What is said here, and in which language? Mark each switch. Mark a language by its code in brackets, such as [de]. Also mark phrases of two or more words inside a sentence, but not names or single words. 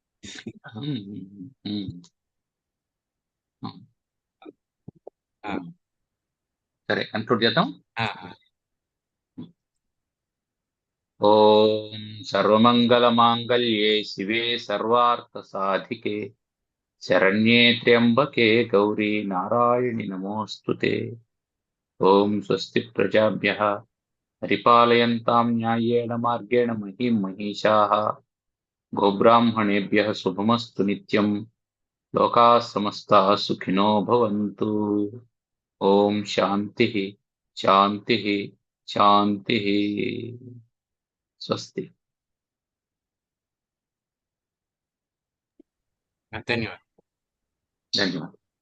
[te] సరే, కన్క్లూడ్ చేద్దాం. [sa] ఓం సర్వమంగళ మాంగళ్యే శివే సర్వార్థ సాధికే శరణ్యే త్ర్యంబకే గౌరీ నారాయణి నమోస్తుతే. ఓం స్వస్తి ప్రజాభ్యః పరిపాలయంతాం న్యాయేన మార్గేణ మహీం మహిషాః. గోబ్రాహ్మణేభ్యః శుభమస్తు నిత్యం. లోకాః సమస్తాః సుఖినో భవంతు. ఓం శాంతి శాంతి శాంతి. స్వస్తి. [te] ధన్యవాదాలు. ధన్యవాదాలు.